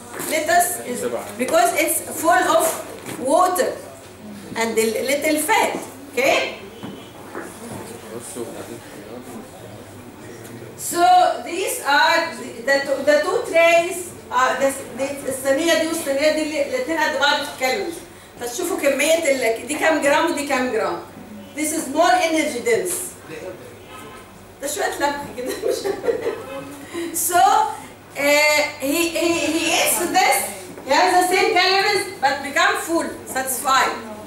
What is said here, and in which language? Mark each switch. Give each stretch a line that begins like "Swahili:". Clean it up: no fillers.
English: Lettuce is because it's full of water and a little fat. Okay. So these are the two trays.
Arabic: الصينية دي والصينية دي الاثنين قد بعض في الكالوريز. فتشوفوا كمية دي كام جرام ودي كام جرام.
English: This is more energy dense.
Arabic: ده شوية لبخ كده مش.
English: So he eats this. He has the same calories but become full, satisfied.